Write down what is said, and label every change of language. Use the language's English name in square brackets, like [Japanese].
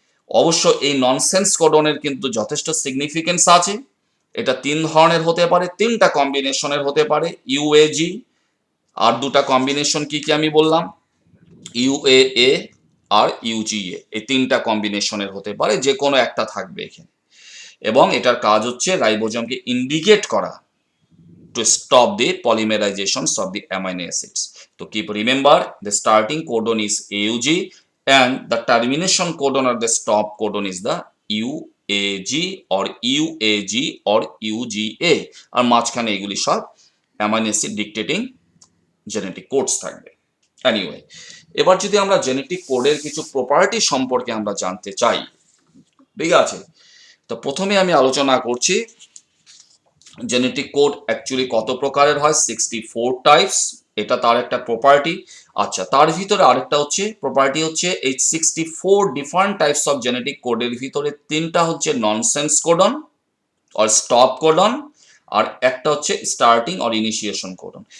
[Bangla] অবশ্য এই ননসেন্স কোডনের কিন্তু যথেষ্ট সিগনিফিকেন্স আছে। এটা তিন ধরনের হতে পারে, তিনটা কম্বিনেশনের হতে পারে ইউএজি, আর দুটা কম্বিনেশন কি কি আমি বললাম, ইউএএ আর ইউজিএ, এই তিনটা কম্বিনেশনের হতে পারে, যে কোনো একটা থাকবে এখানে। এবং এটার কাজ হচ্ছে রাইবোজমকে ইন্ডিকেট করা [English] to stop the polymerizations of the amino acids. So keep remember the starting codon is AUG and the termination codon or the stop codon is the UAG or UAG or UGA, [Bangla] আর মাঝখানে এগুলি সব amino acid dictating genetic codes থাকবে। Anyway, এবার যদি আমরা genetic কোডের কিছু property সম্পর্কে আমরা জানতে চাই, ঠিক আছে, তো প্রথমে আমি আলোচনা করছি জেনেটিক কোড অ্যাকচুয়ালি কত প্রকারের হয়, 64 টাইপস, এটা তার একটা প্রপার্টি। আচ্ছা, তার ভিতরে আরেকটা হচ্ছে প্রপার্টি হচ্ছে এই 64 ডিফারেন্ট টাইপস অফ জেনেটিক কোডের ভিতরে তিনটা হচ্ছে nonsense codon or stop codon, আর একটা হচ্ছে স্টার্টিং অর ইনিশিয়েশন কোডন।